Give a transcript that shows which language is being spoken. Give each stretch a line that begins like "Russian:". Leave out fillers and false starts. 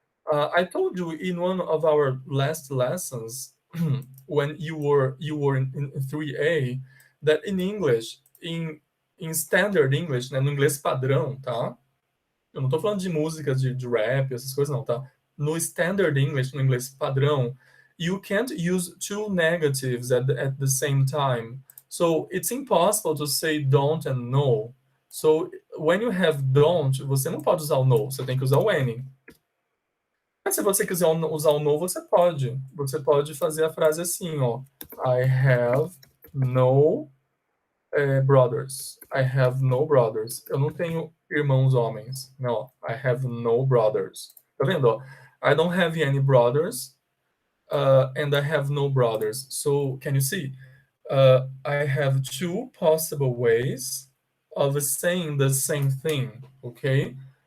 English: I told you in one of our last lessons when you were in 3A that in English, in standard English,
Portuguese: né, no inglês padrão, tá? Eu não tô falando de músicas de rap, essas coisas não, tá?
English: No standard English,
Portuguese: no inglês padrão,
English: you can't use two negatives at the same time. So it's impossible to say don't and no. So when you have don't,
Portuguese: você não pode usar o no, você tem que usar o any. Mas se você quiser usar o no, você pode. Você pode fazer a frase assim, ó.
English: I have no brothers. I have no brothers.
Portuguese: Eu não tenho irmãos homens. Não,
English: I have no brothers.
Portuguese: Tá vendo? Ó?
English: I don't have any brothers and I have no brothers. So, can you see? I have two possible ways of saying the same thing, okay?